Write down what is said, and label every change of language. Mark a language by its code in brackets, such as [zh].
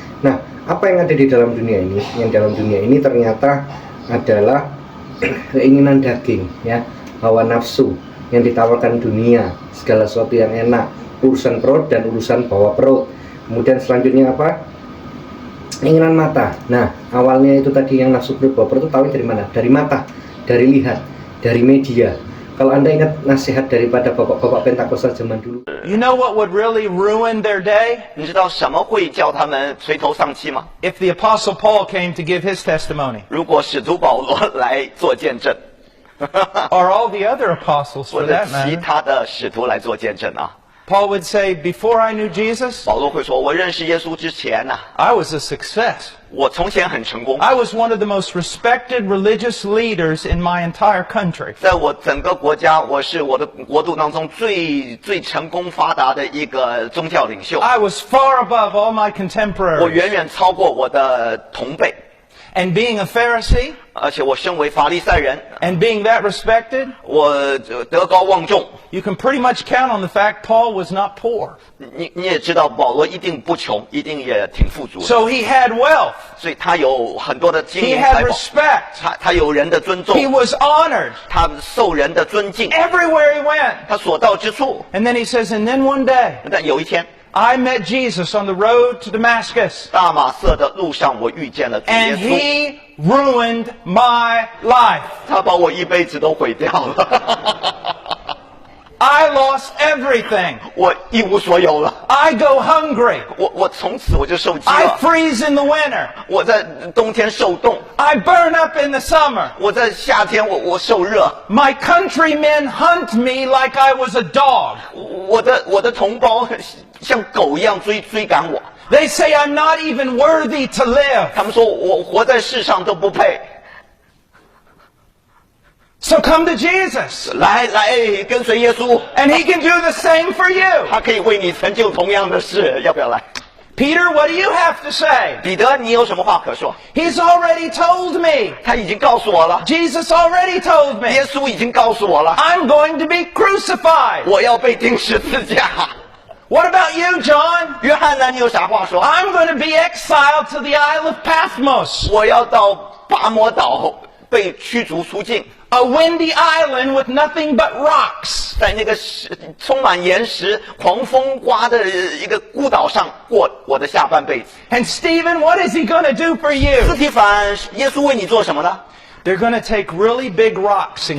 [id] Nah, apa yang ada di dalam dunia ini? Yang dalam dunia ini ternyata adalah keinginan daging, ya, hawa nafsu yang ditawarkan dunia, segala sesuatu yang enak, urusan perut dan urusan bawah perut. Kemudian selanjutnya apa? Keinginan mata. Nah, awalnya itu tadi yang nafsu perut bawah perut itu tahu dari mana? Dari mata, dari lihat, dari media. Kalau Anda ingat nasihat daripada bapak-bapak Pentakosta zaman dulu. [en] You know what would really ruin their day? [zh] 你知道什么会叫他们垂头丧气吗？ [en] If the Apostle Paul came to give his testimony. [zh] 如果使徒保罗来做见证， [en] Or all the other apostles [zh] 或 [en] for [zh] 者 [en] that [zh] 其 [en] matter. [zh] 他的使徒来做见证啊。 [en] Paul would say, before I knew Jesus, [zh] 保罗会说：“我认识耶稣之前呐、 [en] I was a success. [zh] 我从前很成功， [en] I was one of the most respected religious leaders in my entire country. [zh] 在我整个国家，我是我的国度当中最成功发达的一个宗教领袖。 [en] I was far above all my [zh] 我 [en] contemporaries. [zh] 远远超过我的同辈， [en] And being a Pharisee, [zh] 而且我身为法利赛人， [en] and being that respected, [zh] 我德高望重。 [en] you can pretty much count on the fact Paul was not poor. [zh] 你也知道，保罗一定不穷，一定也挺富足的， [en] So he had wealth. [zh] 所以他有很多的金 [en] He [zh] 银 [en] had [zh] 财宝， [en] respect. [zh] 他有人的尊重， [en] He was honored [zh] 他受人的尊敬， [en] everywhere he went. [zh] 他所到之处。 [en] And then he says, and then one day, [zh] 但有一天， [en] I met Jesus on the road to Damascus. [zh] 大马色的路上，我遇见了主耶 [en] And [zh] 稣， [en] he ruined my life. [zh] 他把我一辈子都毁掉了， [en] I lost everything. [zh] 我一无所有了。 [en] I go hungry. [zh] 我从此我就受饥 [en] I [zh] 了， [en] freeze in the winter. [zh] 我在冬天受冻， [en] I burn up in the summer. [zh] 我在夏天我受热， [en] My countrymen hunt me like I was a dog. [zh] 我的同胞像狗一样追赶我， [en] They say I'm not even worthy to live. [zh] 他们说我活在世上都不配。 [en] So come to Jesus. [zh] 来跟随耶稣， [en] And he can do the same for you. [zh] 他可以为你成就同样的事，要不要来？ [en] Peter, what do you have to say? [zh] 彼得，你有什么话可说？ [en] He's already told me. [zh] 他已经告诉我了， [en] Jesus already told me. [zh] 耶稣已经告诉我了， [en] I'm going to be crucified. [zh] 我要被钉十字架。 [en] What about you, John? [zh] 约翰呢？你有啥话说？ [en] I'm going to be exiled to the Isle of Patmos. [zh] 我要到拔摩岛被驱逐出境， [en] A windy island with nothing but rocks. [zh] 在那个充满岩石、狂风刮的一个孤岛上过我的下半辈子。 [en] And Stephen, what is he going to do for [zh] 斯 [en] you? [zh] 提凡，耶稣为你做什么呢？ [en] They're going to take really big rocks and